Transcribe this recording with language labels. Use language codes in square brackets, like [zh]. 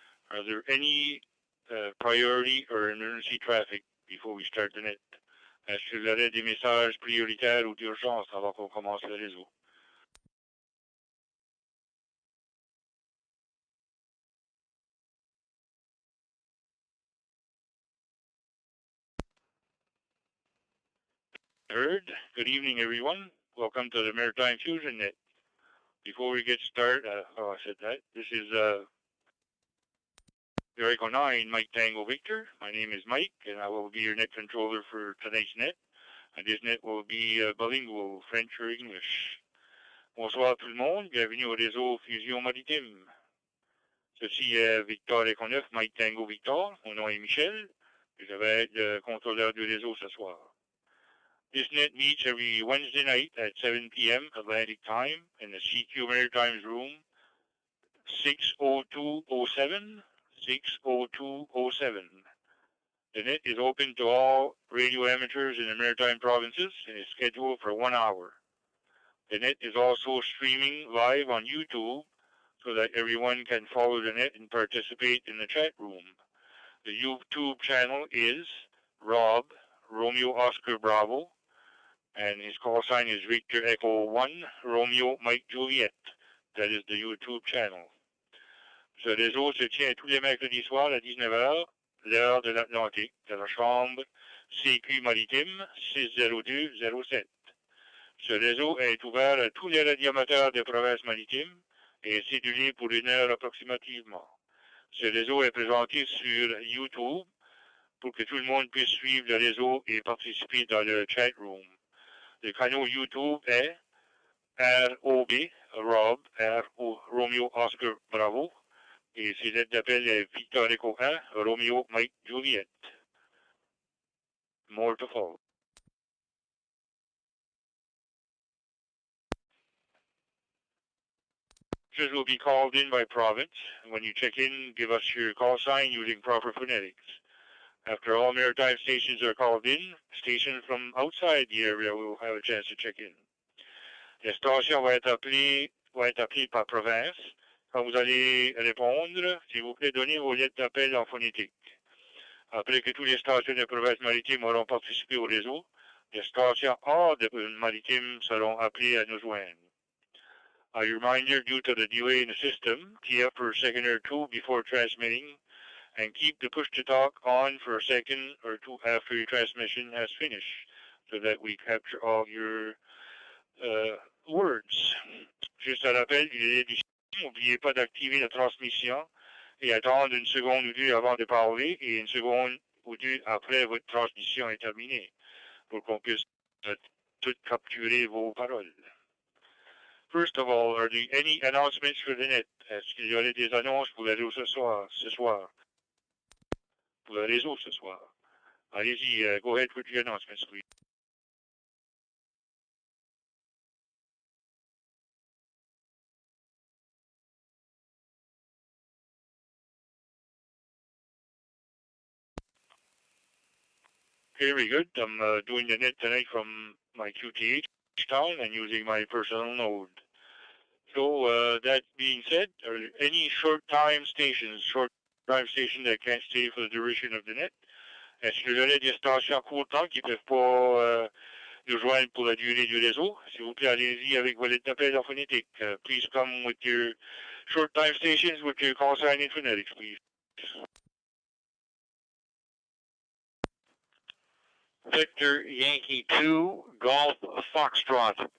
[en] Are there any priority or emergency traffic before we start the net? [fr] Est-ce que vous avez des messages prioritaires ou d'urgence avant qu'on commence le réseau? [en] Heard. Good evening, everyone. Welcome to the Maritime Fusion net. Before we get started, I said that. This is Echo 9, Mike Tango Victor. My name is Mike, and I will be your net controller for tonight's net. And this net will be bilingual, French or English. [fr] Bonsoir tout le monde, bienvenue au réseau Fusion Maritime. Ceci est Victor Echo 9, Mike Tango Victor. Mon nom est Michel, et je vais être le contrôleur du réseau ce soir. [en] This net meets every Wednesday night at 7 p.m. Atlantic Time in the CQ Maritimes room 60207. 60207. The net is open to all radio amateurs in the Maritime provinces and is scheduled for 1 hour. The net is also streaming live on YouTube so that everyone can follow the net and participate in the chat room. The YouTube channel is Rob, Romeo Oscar Bravo, and his call sign is Victor Echo 1, Romeo Mike Juliet. That is the YouTube channel. [fr] Ce réseau se tient tous les mercredis soirs à 19h, l'heure de l'Atlantique, de la chambre CQ Maritime 60207. Ce réseau est ouvert à tous les radioamateurs des provinces maritimes et est cédulé pour 1 heure approximativement. Ce réseau est présenté sur YouTube pour que tout le monde puisse suivre le réseau et participer dans le chat room. Le canal YouTube est ROB, Rob, Romeo Oscar Bravo, et ses lettres d'appel est Victor Echo 1, Romeo Mike Juliet. [en] More to follow. Messages will be called in by province. When you check in, give us your call sign using proper phonetics. After all maritime stations are called in, stations from outside the area will have a chance to check in. [fr] Les stations vont être appelées par province. Quand vous allez répondre, s'il vous plaît, donnez vos lettres d'appel en phonétique. Après que toutes les stations de province maritime auront participé au réseau, les stations hors de maritime seront appelées à nous joindre. [en] A reminder, due to the delay in the system, tee up for a second or two before transmitting, and keep the push-to-talk on for a second or two after your transmission has finished, so that we capture all your words. [fr] Juste un rappel du délai du système, n'oubliez pas d'activer la transmission et attendre 1 seconde ou 2 avant de parler et 1 seconde ou 2 après votre transmission est terminée, pour qu'on puisse tout capturer vos paroles. [en] First of all, are there any announcements for the net? [fr] Est-ce qu'il y aurait des annonces pour le réseau ce soir? Pour le réseau ce soir. Allez-y, [en] go ahead with your announcements, please. Very good. I'm doing the net tonight from my QTH town and using my personal node. So that being said, are there any short time stations that can't stay for the duration of the net? [fr] Est-ce qu'il y aurait des stations à court temps qui ne peuvent pas nous joindre pour la durée du réseau? S'il vous plaît, allez-y avec vos lettres d'appel en phonétique. [en] Please come with your short time stations with your call sign in phonetics, please. Victor Yankee 2, Golf Foxtrot.